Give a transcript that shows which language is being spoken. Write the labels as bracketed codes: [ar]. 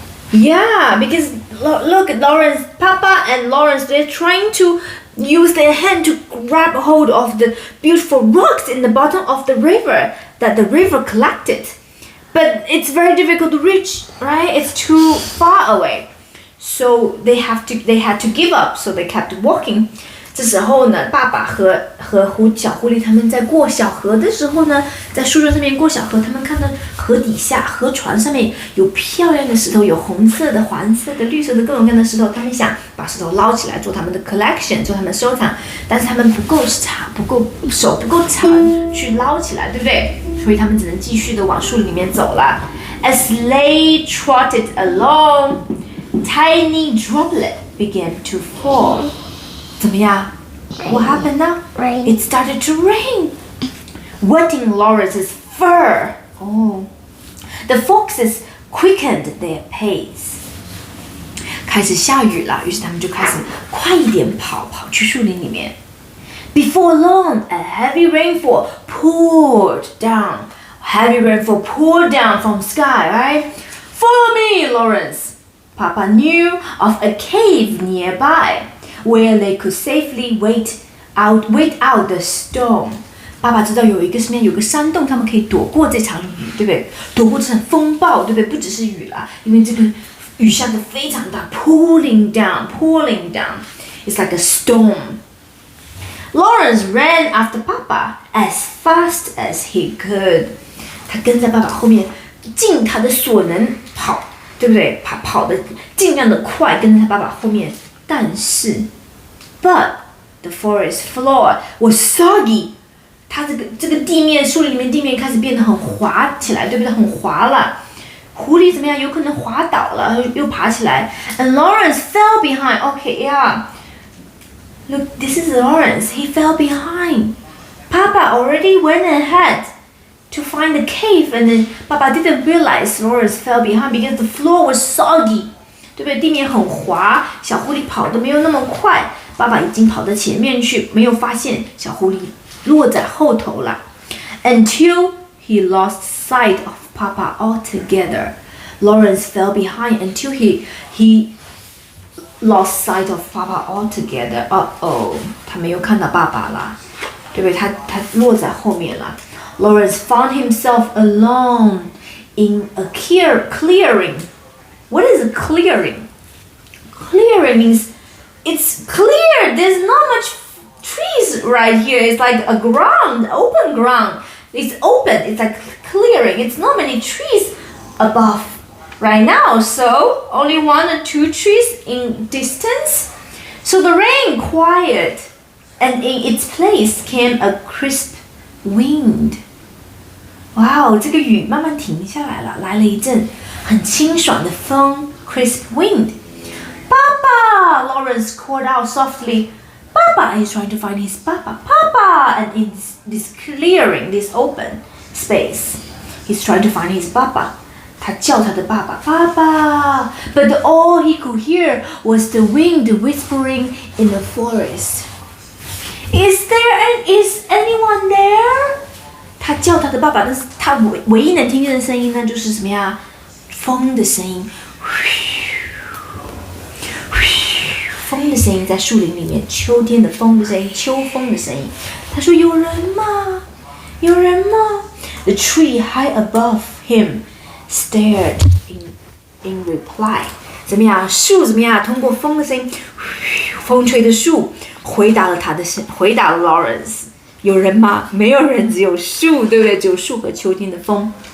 [en] Yeah, because look at Lawrence, Papa and Lawrence, they're trying to use their hand to grab hold of the beautiful rocks in the bottom of the river that the river collected. But it's very difficult to reach, right? It's too far away. So they had to give up, so they kept walking. [zh] 这时候呢，爸爸和小狐狸他们在过小河的时候呢，在树枝上面过小河，他们看到河底下河船上面有漂亮的石头，有红色的、黄色的、绿色的各种各样的石头，他们想把石头捞起来做他们的 collection， 做他们的收藏，但是他们手不够长去捞起来，对不对？所以他们只能继续的往树林里面走了。 [en] As they trotted along, tiny droplets began to fall. [zh] 怎么样 [en] What happened now? Rain. It started to rain, wetting Lawrence's fur. Oh, the foxes quickened their pace. [zh] 开始下雨了，于是他们就开始快一点跑去树林里面。 [en] Before long, a heavy rainfall poured down. Heavy rainfall poured down from sky, right? Follow me, Lawrence. Papa knew of a cave nearby where they could safely wait out the storm. [zh] 爸爸知道有一个山洞，他们可以躲过这场雨，对不对？躲过这场风暴，对不对？不只是雨啦，因为这个雨下得非常大 ， [en] pouring down. It's like a storm. Lawrence ran after Papa as fast as he could. [zh] 他跟在爸爸后面，尽他的所能跑，对不对？跑得尽量的快，跟在他爸爸后面。但是 [en] ，but the forest floor was soggy. [zh] 它这个地面，树林里面地面开始变得很滑起来，对不对？很滑了。狐狸怎么样？有可能滑倒了，又爬起来。 [en] And Lawrence fell behind. Okay, yeah. Look, this is Lawrence. He fell behind. Papa already went ahead to find the cave, and then Papa didn't realize Lawrence fell behind because the floor was soggy. [zh] 对不对？地面很滑，小狐狸跑得没有那么快。爸爸已经跑到前面去，没有发现小狐狸落在后头了。 [en] Until he lost sight of Papa altogether. Lawrence fell behind until he lost sight of Papa altogether. [zh] Uh-oh, 他没有看到爸爸了，对不对？他落在后面了。 [en] Lawrence found himself alone in a clearing. What is a clearing? Clearing means it's clear. There's not much trees right here. It's like a ground, open ground. It's open. It's like clearing. It's not many trees above right now. So only 1 or 2 trees in distance. So the rain quieted, and in its place came a crisp wind. [zh] Wow, 这个雨慢慢停下来了，来了一阵很清爽的风 ， [en] crisp wind. Papa! Lawrence called out softly. Papa! He's trying to find his Papa. Papa! And in this clearing, this open space, he's trying to find his Papa. [zh] 他叫他的爸爸，爸爸。 [en] But all he could hear was the wind whispering in the forest. Is anyone there? [zh] 他叫他的爸爸，但是他唯一能听见的声音呢，就是什么呀？风的声音，风的声音在树林里面，秋天的风的声音，秋风的声音。他说：“有人吗？有人吗？” [en] The tree high above him stared in reply. [zh] 怎么样？树怎么样？通过风的声音，风吹的树回答了回答了 Lawrence。有人吗？没有人，只有树，对不对？只有树和秋天的风。